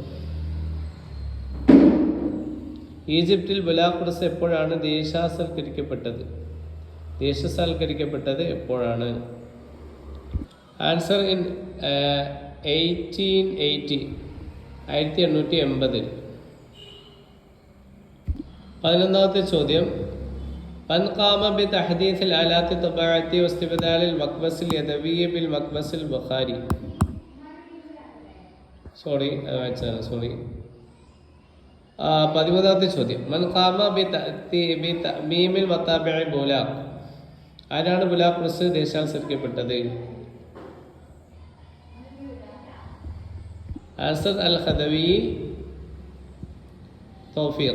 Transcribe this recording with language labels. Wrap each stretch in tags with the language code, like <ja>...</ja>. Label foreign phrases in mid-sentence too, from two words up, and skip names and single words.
<ml>ഈജിപ്തിൽ ബൂലാഖ് പ്രസ് എപ്പോഴാണ് ദേശസാൽക്കരിക്കപ്പെട്ടത് എപ്പോഴാണ്?</ml> <en>answer in</en> <ml>1880 1880. 11ാമത്തെ ചോദ്യം</ml> <ar>من قام بتحديث الآلات الطباعة واستبدال المكبس اليدوي بالمكبس البخاري.</ar> <ml>സോറി. 13ാമത്തെ ചോദ്യം</ml> <ar>من قام بتأميم مطابع بولاق.</ar> <ml>ആരാണ് ബുലാഖ് പ്രസ് ദേശാത്സരിക്കപ്പെട്ടത്? ആൻസർ അൽ ഖദവി തൗഫീഖ്.</ml>